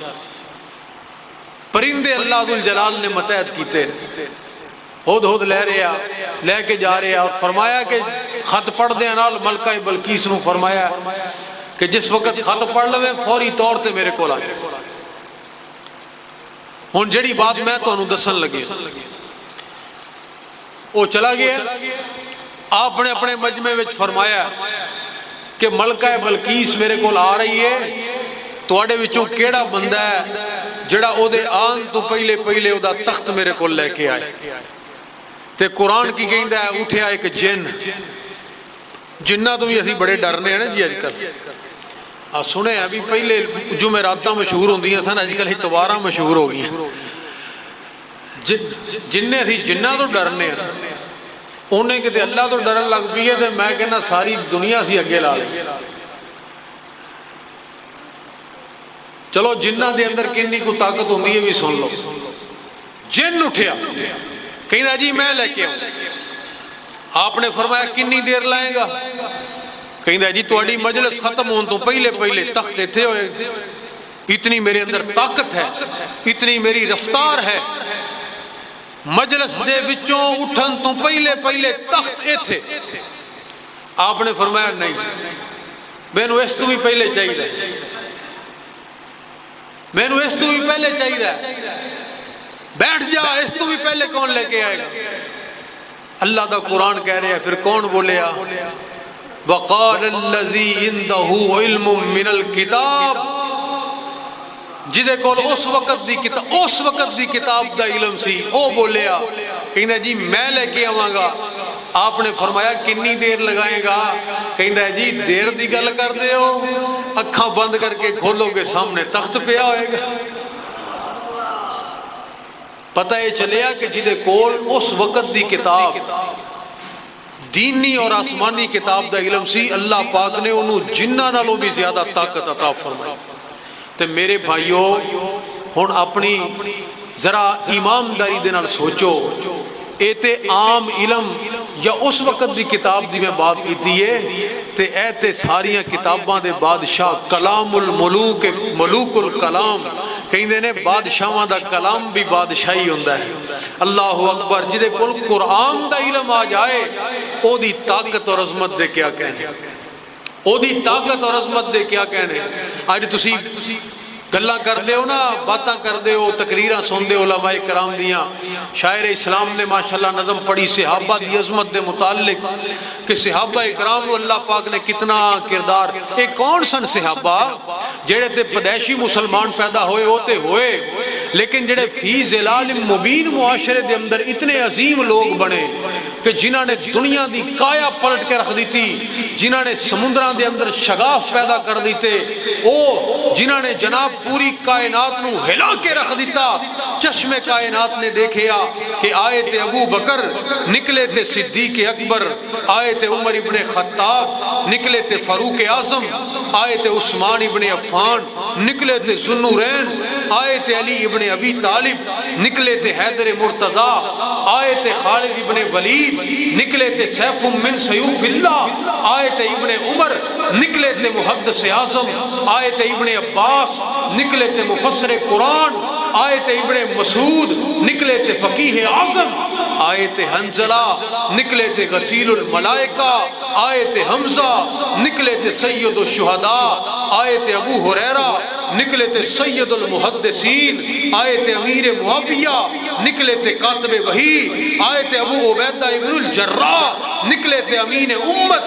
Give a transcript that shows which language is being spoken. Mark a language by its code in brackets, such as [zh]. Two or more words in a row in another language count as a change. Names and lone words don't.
[pa] پرندے اللہ ذوالجلال نے متحد کیتے. ہدہد لے کے جا رہے اور فرمایا کہ خط پڑھ دے نال ملکہ بلقیس نو فرمایا کہ جس وقت خط پڑھ لوے فوری طور تے میرے کول آ جائے. ہن جڑی بات میں تانوں دسن لگے [ur] وہ چلا گیا. [pa] آپ نے اپنے مجمع وچ فرمایا کہ ملکہ بلقیس میرے کول آ رہی ہے. تواڈے وچوں کیڑا بندہ ہے جڑا او دے آن تو پہلے او دا تخت میرے کول لے کے آئے. تے قرآن کی کہندا ہے اٹھیا ایک جن. جنہ تو بھی اسی بڑے ڈرنے ہیں نا جی اج کل. سنے ابھی پہلے جمعراتاں مشہور ہوندیاں سن، اج کل اتواراں مشہور ہو گئی. جنہیں اسی جنہ تو ڈرنے ہیں. انہیں کہتے اللہ تو ڈرن لگ پئی ہے تے میں کہنا ساری دنیا سی اگے لا لئی. چلو جنہ دے اندر کنی کو طاقت ہوندی ہے بھی سن لو. جن اٹھیا کہندا جی میں لے کے آؤں. آپ نے فرمایا کنی دیر لائے گا؟ کہندا جی تواڈی مجلس ختم ہون تو پہلے تخت ایتھے ہوئے. اتنی میرے اندر طاقت ہے، اتنی میری رفتار ہے. مجلس دے وچوں اٹھن تو پہلے تخت ایتھے. آپ نے فرمایا نہیں، مینوں اس تو بھی پہلے چاہیے. مینوں اس تو بھی پہلے چاہیے. بیٹھ جا، اس تو بھی پہلے کون لے کے آئے گا؟ اللہ دا قرآن کہہ رہے ہیں. پھر کون بولیا؟ [ar] وقال الذی عنده علم من الکتاب. [pa] جدے کول اس وقت دی کتاب دا علم سی او بولیا. کہندا جی میں لے کے آواں گا. آپ نے فرمایا کنی دیر لگائے گا؟ کہندا جی دیر دی گل کر دے ہو، اکھاں بند کر کے کھولو گے سامنے تخت پیا ہوئے گا. پتہ یہ چلیا کہ جدے کول اس وقت دی کتاب دینی اور آسمانی کتاب دا علم سی، اللہ پاک نے انہوں جنہ نالوں بھی زیادہ طاقت عطا فرمائی. تے میرے بھائیو ہن اپنی ذرا ایمانداری دے نال سوچو. اے تے عام علم یا اس وقت دی کتاب دی میں بات کیتی ہے تے اے تے ساریاں کتاباں دے بادشاہ [ar] کلام الملوک ملوک الکلام [pa] کہندے نے بادشاہاں دا کلام بھی بادشاہی ہوندا ہے. [ar] اللہ اکبر. [pa] جدے کول قرآن دا علم آ جائے او دی طاقت اور عظمت دے کیا کہنے, او دی طاقت اور عظمت دے کیا کہنے. اج تسی گلاں کر دے ہو نا, باتاں کر دے ہو, تقریراں سن دے ہو علماء کرام دیاں. شاعر اسلام نے ماشاءاللہ نظم پڑھی صحابہ دی عظمت دے متعلق کہ صحابہ اکرام اللہ پاک نے کتنا کردار. ایک کون سن صحابہ جڑے تے پیدائشی مسلمان پیدا ہوئے ہوتے ہوئے لیکن جڑے [ar] فی ظلال مبین [pa] معاشرے دے اندر اتنے عظیم لوگ بنے کہ جنہاں نے دنیا دی کایا پلٹ کے رکھ دی تھی, جنہاں نے سمندراں دے اندر شگاف پیدا کر دیتے, او جنہاں نے جناب پوری کائنات نو ہلا کے رکھ دیتا. چشم کائنات نے دیکھیا کہ آئے تے ابو بکر, نکلے تے صدیق اکبر, آئے تے عمر ابن خطاب, نکلے تے فاروق اعظم, آئے تے عثمان ابن عفان, نکلے تے ذوالنورین, آئے تے علی ابن ابی طالب, نکلے تے حیدر مرتضی, آئے تے خالد ابن ولید, نکلے تے [ar] سیف من سیوف اللہ, [pa] آئے تے ابن عمر, نکلے تے محدث اعظم, آئے تے ابن عباس, نکلے تے مفسر قرآن, آئے تے ابن مسعود, نکلے تے فقیہ اعظم, آئے تے حنظلہ, نکلے تے [ar] غسیل الملائکہ, [pa] آئے تے حمزہ, نکلے تے [ar] سید الشہداء, [pa] آئے تے ابو ہریرہ, نکلے تے [ar] سید المحدثین, [pa] آئے تے امیر معاویہ, نکلے تے کاتب وحی, آئے تے ابو عبیدہ ابن الجراح, نکلے تے امین امت.